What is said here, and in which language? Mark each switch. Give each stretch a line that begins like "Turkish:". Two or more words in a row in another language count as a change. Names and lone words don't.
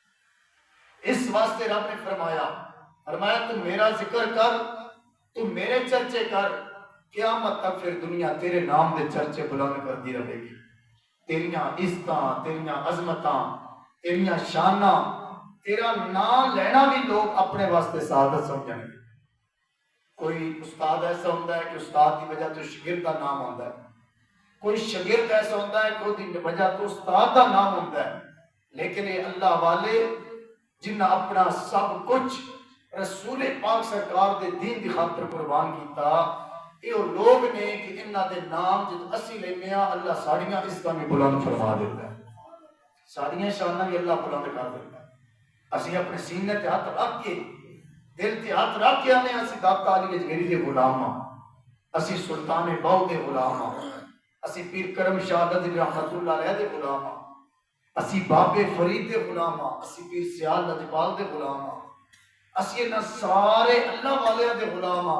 Urdu: اس واسطے رب نے فرمایا تو میرا ذکر کر، تو میرے چرچے کر، قیامت تک پھر دنیا
Punjabi: تیرے نام دے چرچے
Urdu: بلند کرتی رہے گی.
Punjabi: تیریاں عزتاں تیریاں عظمتاں تیریاں شاناں تیرا نام لینا بھی
Urdu: لوگ اپنے واسطے سعادت سمجھیں گے. کوئی استاد ایسا ہوتا ہے کہ استاد کی وجہ تو شاگرد کا نام ہوتا ہے، کوئی شاگرد ایسا ہوتا ہے کہ اس کی وجہ تو استاد کا نام ہوتا ہے.
Punjabi: لیکن یہ اللہ والے جنہیں اپنا سب کچھ رسول پاک سرکار دے دین دی خاطر قربان کیتا، یہ لوگ نے کہ انہاں دے نام جب اسی لینے ہیں اللہ ساڑیاں عزتاں بھی بلند فرما دیتا ہے، ساڑیاں شاناں بھی اللہ بلند کر دیتا ہے. اسی اپنے سینے تے ہاتھ رکھ کے دل تے ہاتھ رکھ کے آنے اسی داتا علی اجمیری دے غلام ہاں، اسی سلطان باؤ دے غلام ہاں، اسی پیر کرم شاہ رضی رحمت اللہ علیہ دے غلام ہاں، اسی بابے فرید دے غلام ہاں، اسی پیر سیال لجپال دے غلام ہاں، اسی انہاں سارے اللہ والے دے غلام ہاں.